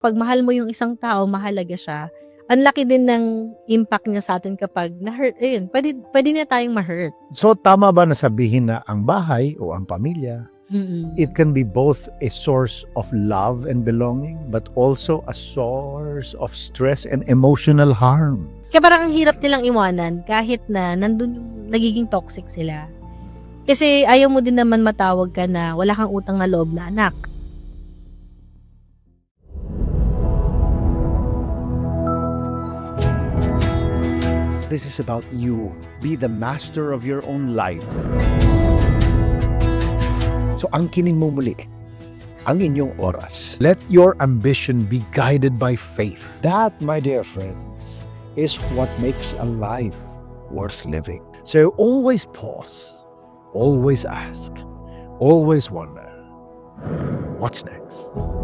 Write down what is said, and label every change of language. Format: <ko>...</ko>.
<tl>'Pag mahal mo yung isang tao, mahalaga siya, ang laki din ng impact niya sa'tin kapag na-hurt, ayun, puwede na tayong ma-hurt. So tama ba na sabihin na ang bahay o ang pamilya, it Mm.</tl> <en>can be both a source of love and belonging, but also a source of stress and emotional harm?</en> <tl>Kaya parang ang hirap nilang iwanan kahit na nandun yung nagiging toxic sila. Kasi ayaw mo din naman matawag ka na wala kang utang na loob na anak.</tl> <en>This is about you. Be the master of your own life.</en> <tl>So angkinin mo muli ang inyong oras.</tl> <en>Let your ambition be guided by faith. That, my dear friends, is what makes a life worth living. So always pause, always ask, always wonder, what's next?</en>